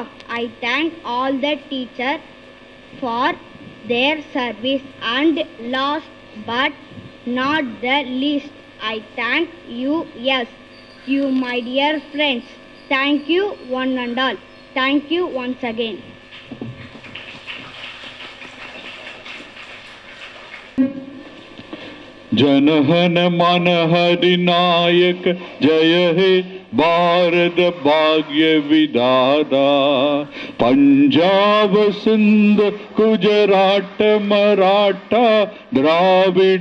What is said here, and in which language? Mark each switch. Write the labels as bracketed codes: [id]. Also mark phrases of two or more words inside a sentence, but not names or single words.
[en] I thank all the teachers for their service, and last but not the least, I thank you, yes, you my dear friends. Thank you one and all. Thank you once again. [bn] জনহন মন হরি নায়ক জয় হে ভারত ভাগ্য বিধাতা পঞ্জাব সিন্ধ গুজরাট মারাঠা দ্রাবিড়